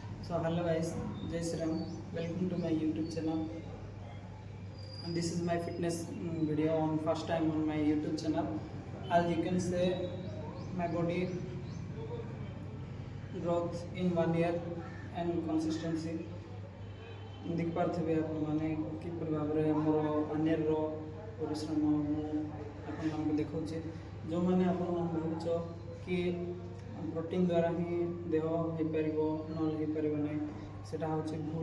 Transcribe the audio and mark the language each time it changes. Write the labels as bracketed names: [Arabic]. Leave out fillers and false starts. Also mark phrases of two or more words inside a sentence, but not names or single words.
[English] So hello guys, [Hindi] जय श्री राम. [English] Welcome to my YouTube channel. And this is my fitness video on first time on my YouTube channel. As you can say, my body growth in 1 year and consistency. [Odia] ଦେଖିପାରୁଥିବେ ଆପଣମାନେ କିପରି ଭାବରେ ମୋର 1 yearର ପରିଶ୍ରମ ମୁଁ ଆପଣମାନଙ୍କୁ ଦେଖାଉଛି। ଯେଉଁମାନେ ଆପଣମାନେ ଭାବୁଛ କି ପ୍ରୋଟିନ୍ ଦ୍ୱାରା ହିଁ ଦେହ ହେଇପାରିବ ନହେଲେ ହେଇପାରିବ ନାହିଁ, ସେଇଟା ହେଉଛି ଭୁଲ।